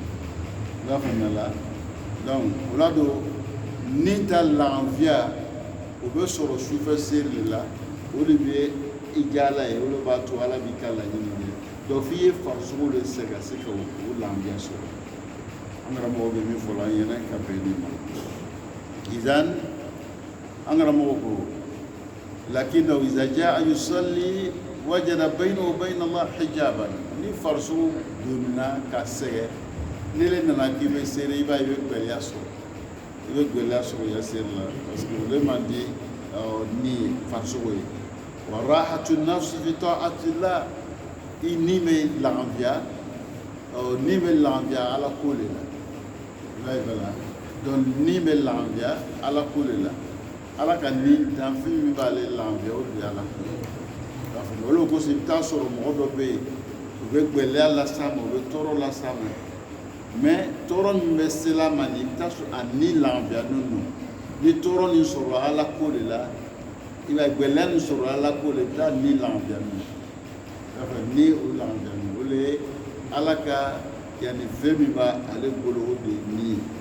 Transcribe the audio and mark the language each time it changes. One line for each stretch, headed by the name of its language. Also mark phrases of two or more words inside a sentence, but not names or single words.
Bambara: i b'a faamuya la donc o la don ni ta lafiya o bɛ sɔrɔ sufɛ seli de la o de bɛ i diya Ala ye o de b'a to Ala b'i ka laɲini kɛ donc f'i ye farisogo de se ka o lafiya sɔrɔ an karamɔgɔ bɛ min fɔ la an ɲɛna ka bɛn ni ma idan an karamɔgɔ ko
Arabic: لكنه إذا جاء يصلي وجد بينه وبين الله حجابا
Bambara: ni farisogo donna ka sɛgɛn ni le nana k'i bɛ seli i b'a ye i bɛ gɛlɛya sɔrɔ i bɛ gɛlɛya sɔrɔ i ka seli la
French: parce que
Bambara: o de man di ni farisogo ye
Arabic: وراحة النفس في طاعة الله
Bambara: i ni bɛ lafiya ni bɛ lafiya Ala ko de la i b'a ye bala donc ni bɛ lafiya Ala ko de la Ala ka ni danfɛn min b'ale lafiya o de ye Ala ko ye i b'a faamu o de kosɔn i bɛ taa sɔrɔ mɔgɔ dɔ bɛ yen u bɛ gɛlɛya las'a ma u bɛ tɔɔrɔ las'a ma mais tɔɔrɔ min bɛ se a ma i bɛ taa sɔrɔ a ni lafiyalen don ni tɔɔrɔ nin sɔrɔ Ala ko de la i b'a ye gɛlɛya nin sɔrɔ Ala ko de la i bɛ taa ni lafiyalen don i b'a fɔ ni o lafiyalen don o de ye Ala ka yani fɛn min b'ale bolo o de ye ni